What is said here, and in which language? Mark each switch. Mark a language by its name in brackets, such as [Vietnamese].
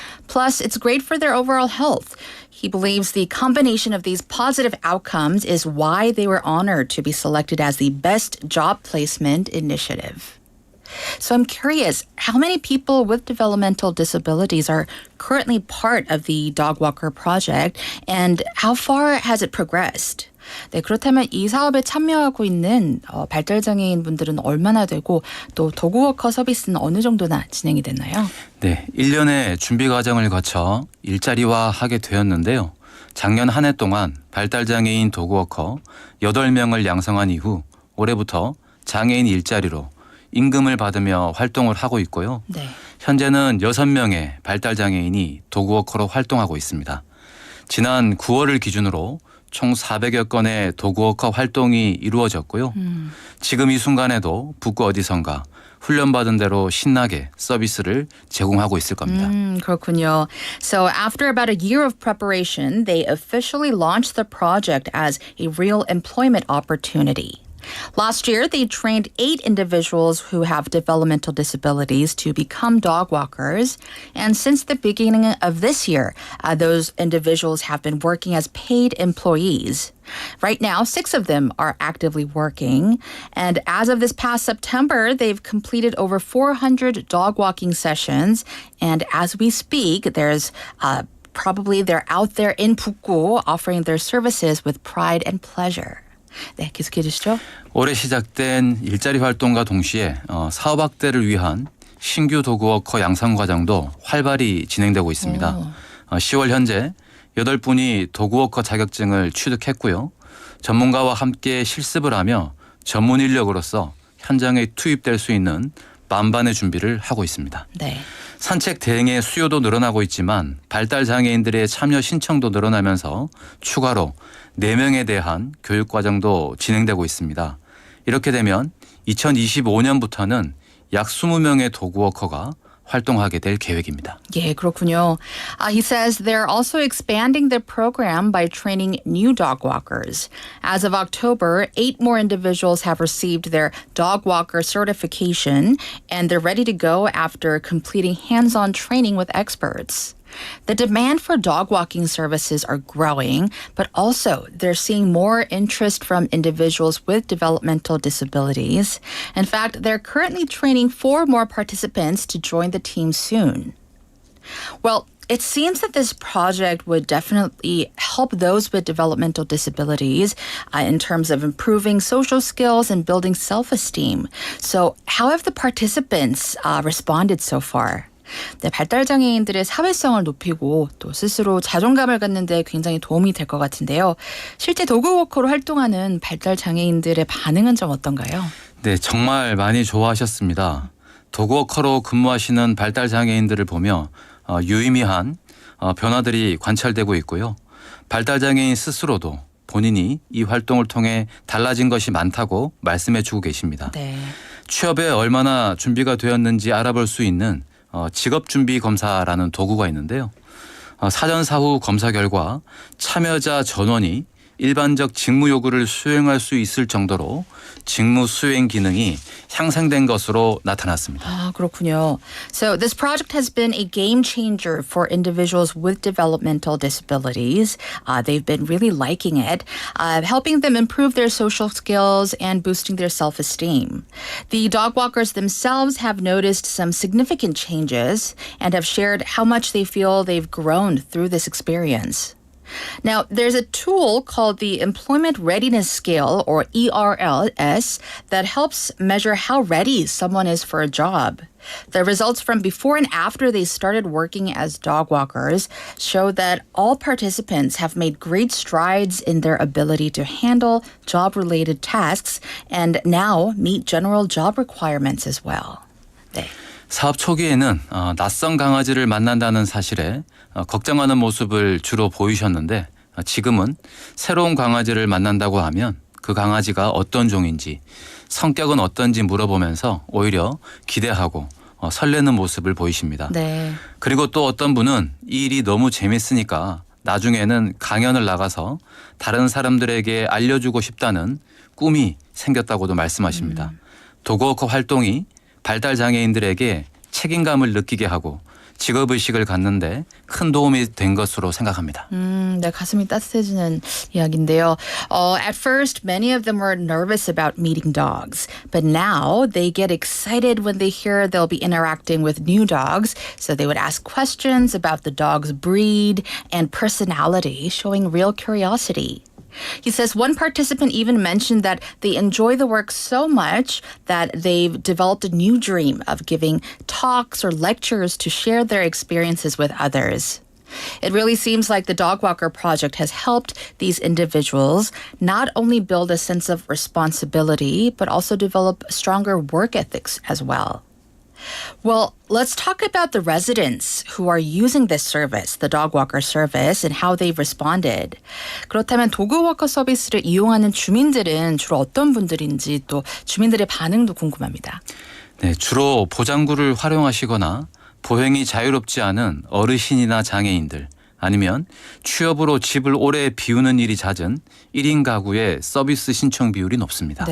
[English] Plus, it's great for their overall health. He believes the combination of these positive outcomes is why they were honored to be selected as the Best Job Placement Initiative. So I'm curious, how many people with developmental disabilities are currently part of the Dog Walker project, and how far has it progressed? [Korean] 네, 그렇다면 이 사업에 참여하고 있는 발달장애인 분들은 얼마나 되고 또 도그워커 서비스는 어느 정도나 진행이 됐나요? 네, 1년의 준비 과정을 거쳐 일자리화하게 되었는데요. 작년 한 해 동안 발달장애인 도그워커 8명을 양성한 이후 올해부터 장애인 일자리로 임금을 받으며 활동을 하고 있고요. 네. 현재는 6명의 발달장애인이 도그워커로 활동하고 있습니다. 지난 9월을 기준으로 총 400여 건의 도그워커 활동이 이루어졌고요. 지금 이 순간에도 북구 어디선가 훈련받은 대로 신나게 서비스를 제공하고 있을 겁니다. 그렇군요. [English] So after about a year of preparation, they officially launched the project as a real employment opportunity. Last year, they trained 8 individuals who have developmental disabilities to become dog walkers. And since the beginning of this year, those individuals have been working as paid employees. Right now, 6 of them are actively working. And as of this past September, they've completed over 400 dog walking sessions. And as we speak, there's probably they're out there in 북구 offering their services with pride and pleasure. [Korean] 네, 계속해 주시죠. 올해 시작된 일자리 활동과 동시에 사업 확대를 위한 신규 도그워커 양성 과정도 활발히 진행되고 있습니다. 10월 현재 8분이 도그워커 자격증을 취득했고요. 전문가와 함께 실습을 하며 전문 인력으로서 현장에 투입될 수 있는 만반의 준비를 하고 있습니다. 네. 산책 대행의 수요도 늘어나고 있지만 발달 장애인들의 참여 신청도 늘어나면서 추가로 4명에 대한 교육 과정도 진행되고 있습니다. 이렇게 되면 2025년부터는 약 20명의 도그워커가 활동하게 될 계획입니다. 예, 그렇군요. [English] He says they're also expanding their program by training new dog walkers. As of October, 8 more individuals have received their dog walker certification, and they're ready to go after completing hands-on training with experts. The demand for dog walking services are growing, but also they're seeing more interest from individuals with developmental disabilities. In fact, they're currently training 4 more participants to join the team soon. Well, it seems that this project would definitely help those with developmental disabilities in terms of improving social skills and building self-esteem. So how have the participants responded so far? [Korean] 네, 발달장애인들의 사회성을 높이고 또 스스로 자존감을 갖는 데 굉장히 도움이 될 것 같은데요. 실제 도그워커로 활동하는 발달장애인들의 반응은 좀 어떤가요? 네, 정말 많이 좋아하셨습니다. 도그워커로 근무하시는 발달장애인들을 보며 유의미한 변화들이 관찰되고 있고요. 발달장애인 스스로도 본인이 이 활동을 통해 달라진 것이 많다고 말씀해주고 계십니다. 네. 취업에 얼마나 준비가 되었는지 알아볼 수 있는 직업준비검사라는 도구가 있는데요. 사전 사후 검사 결과 참여자 전원이 일반적 직무 요구를 수행할 수 있을 정도로 직무 수행 기능이 향상된 것으로 나타났습니다. 아, 그렇군요. [English] So this project has been a game changer for individuals with developmental disabilities. They've been really liking it, helping them improve their social skills and boosting their self-esteem. The dog walkers themselves have noticed some significant changes and have shared how much they feel they've grown through this experience. Now, there's a tool called the Employment Readiness Scale, or ERLS, that helps measure how ready someone is for a job. The results from before and after they started working as dog walkers show that all participants have made great strides in their ability to handle job-related tasks and now meet general job requirements as well. [Korean] 네. 사업 초기에는 낯선 강아지를 만난다는 사실에 걱정하는 모습을 주로 보이셨는데 지금은 새로운 강아지를 만난다고 하면 그 강아지가 어떤 종인지 성격은 어떤지 물어보면서 오히려 기대하고 설레는 모습을 보이십니다. 네. 그리고 또 어떤 분은 이 일이 너무 재밌으니까 나중에는 강연을 나가서 다른 사람들에게 알려주고 싶다는 꿈이 생겼다고도 말씀하십니다. 도그워커 활동이 발달 장애인들에게 책임감을 느끼게 하고 직업의식을 갖는데 큰 도움이 된 것으로 생각합니다. 네, 가슴이 따뜻해지는 이야기인데요. [English] At first, many of them were nervous about meeting dogs, but now they get excited when they hear they'll be interacting with new dogs. So they would ask questions about the dog's breed and personality, showing real curiosity. He says one participant even mentioned that they enjoy the work so much that they've developed a new dream of giving talks or lectures to share their experiences with others. It really seems like the Dog Walker Project has helped these individuals not only build a sense of responsibility, but also develop stronger work ethics as well. Well, let's talk about the residents who are using this service, the dog walker service, and how they've responded. [Korean] 그렇다면 도그워커 서비스를 이용하는 주민들은 주로 어떤 분들인지 또 주민들의 반응도 궁금합니다. 네, 주로 보장구를 활용하시거나 보행이 자유롭지 않은 어르신이나 장애인들 아니면 취업으로 집을 오래 비우는 일이 잦은 1인 가구의 서비스 신청 비율이 높습니다.